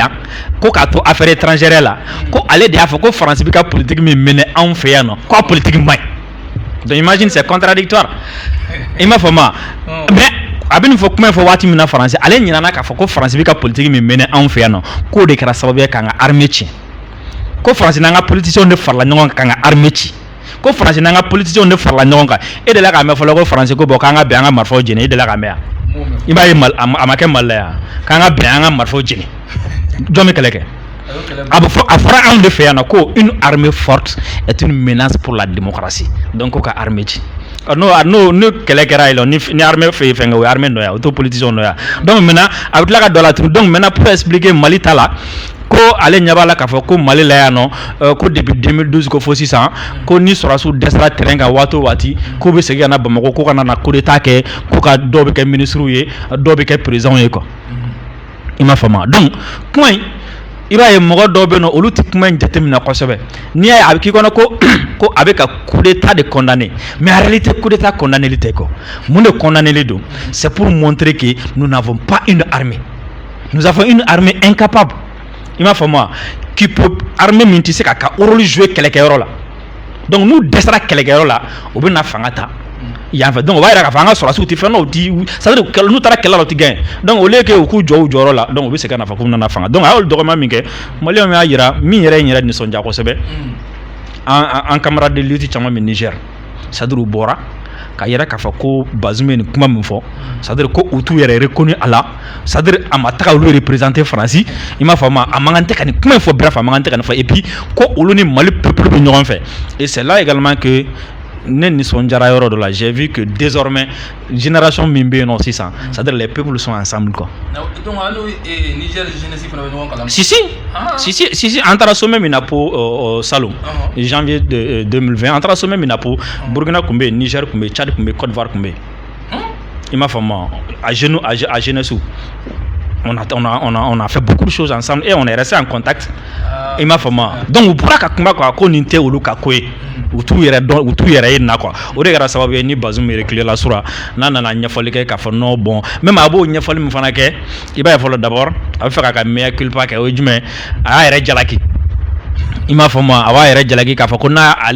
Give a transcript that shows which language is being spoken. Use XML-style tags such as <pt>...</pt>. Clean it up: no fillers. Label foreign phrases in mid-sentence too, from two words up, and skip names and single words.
<bm>yan ko k'a to</bm> <fr>affaire étrangère</fr> <bm>la ko ale de y'a fɔ ko Faransi bɛ ka politique min mɛnɛ anw fɛ yan nɔ ko a politique man ɲi</bm> <fr>donc imagine c'est contradictoire</fr> <bm>i m'a faamu mais a bɛ nin fɔ kuma in fɔ waati min na Faransi ale ɲinana k'a fɔ ko Faransi bɛ ka politique min mɛnɛ anw fɛ yan nɔ k'o de kɛra sababu ye k'an ka armée tiɲɛ ko Faransi n'an ka politiciens de farala ɲɔgɔn kan k'an ka armée ci ko Faransi n'an ka politiciens de farala ɲɔgɔn kan e de la k'a mɛn fɔlɔ ko Faransi ko bon k'an ka bɛn an ka marifaw jeni e de la k'a mɛn yan i b'a ye a ma kɛ Mali la yan k'an ka bɛn an ka marifaw jeni jɔn bɛ kɛlɛ kɛ a fɔra anw de fɛ yan nɔ ko</bm> <fr>une armée forte est une menace pour la démocratie</fr> <bm>donc ko ka armée ci n'o kɛlɛ kɛra yen nɔ ni armée fɛ fɛn kɛ o ye armée nɔ ye o t'o politicien nɔ ye</bm> <fr>donc maintenant</fr> <bm>a bɛ tila ka dɔ la tuguni</bm> <fr>donc maintenant pour expliquer</fr> <bm>Mali ta la ko ale ɲɛ b'a la k'a fɔ ko Mali la yan nɔ ko</bm> <fr>depuis 2012</fr> <bm>ko fo sisan ko ni sɔrɔdasiw dɛsɛra terrain kan waati o waati k'u bɛ segin ka na Bamako ko ka na</bm> <fr>coup d'état</fr> <bm>kɛ ko ka dɔw bɛ kɛ ministres ye dɔw bɛ kɛ présidents ye quoi i m'a faamu donc kuma in i b'a ye mɔgɔ dɔw bɛ yen nɔ olu tɛ kuma in jateminɛ kosɛbɛ n'i y'a ye a bɛ k'i kɔnɔ ko a bɛ ka</bm> <fr>coup d'état</fr> <bm>de condamner</bm> <fr>mais en réalité coup d'état</fr> <bm>condamner tɛ quoi mun de condamner don</bm> <fr>c'est pour montrer que nous n'avons pas une armée nous avons une armée incapable</fr> <bm>i m'a faamu qui peut armée min tɛ se ka</bm> <fr>rôle jouer</fr> <bm>kɛlɛkɛyɔrɔ la donc n'u dɛsɛra kɛlɛkɛyɔrɔ la u bɛ na fanga ta yan fɛ donc o b'a yira k'a fɔ an ka sɔrɔdasiw tɛ fɛn dɔ</bm> <fr>c'est à dire</fr> <bm>n'u taara kɛlɛ la u tɛ gagner donc</bm> <fr>au lieu que</fr> <bm>u k'u jɔ u jɔyɔrɔ la donc u bɛ segin ka na fɔ k'u nana fanga donc a y'olu dɔgɔma min kɛ maliyɛnw y'a yira min yɛrɛ ye n yɛrɛ nisɔndiya kosɛbɛ an</bm> <fr>camarade de lutte</fr> <bm>caman bɛ Niger</bm> <fr>c'est-à-dire</fr> <bm>u bɔra ka yɛrɛ k'a fɔ ko Bazoum ye nin kuma min fɔ</bm> <fr>c'est-à-dire</fr> <bm>ko u t'u yɛrɛ reconnu a la c'est-à-dire a ma taga olu représenter Faransi i m'a faamu a man kan tɛ ka nin kuma in fɔ bref a man kan tɛ ka nin fɔ</bm> <fr>et puis</fr> <bm>ko olu ni Mali peuple bɛ ɲɔgɔn fɛ</bm> <fr>et c'est là également que</fr> <bm>ne nisɔndiyara yɔrɔ dɔ la</bm> <fr>j'ai vu que désormais génération</fr> <bm>min bɛ yen nɔ sisan</bm> <fr>c'est-à-dire les peuples sont ensemble quoi.</fr> <bm>Donc allo Niger jeunesse fana bɛ ɲɔgɔn kalama. Si an taara sommet min na po Salon janvier 2020 an taara sommet min na po Burkina kun bɛ yen Niger kun bɛ yen Tchad kun bɛ yen Côte d'Ivoire kun bɛ yen i m'a faamu</bm> <fr>à jeunesse on a fait beaucoup de choses ensemble et on est resté en contact</fr> <bm>i m'a faamu donc u bɔra ka kuma quoi ko nin tɛ olu ka ko ye u t'u yɛrɛ ye na quoi o de kɛra sababu ye ni Bazoum reculé la sura n'a nana ɲɛfɔli kɛ k'a fɔ</bm> <fr>non bon même</fr> <bm>a b'o ɲɛfɔli min fana kɛ i b'a ye fɔlɔ d'abord a bɛ fɛ k'a ka</bm> <la>mea culpa</la> <bm>kɛ o ye jumɛn a y'a yɛrɛ jalaki i m'a faamu a b'a yɛrɛ jalaki k'a fɔ ko n'a ale</bm>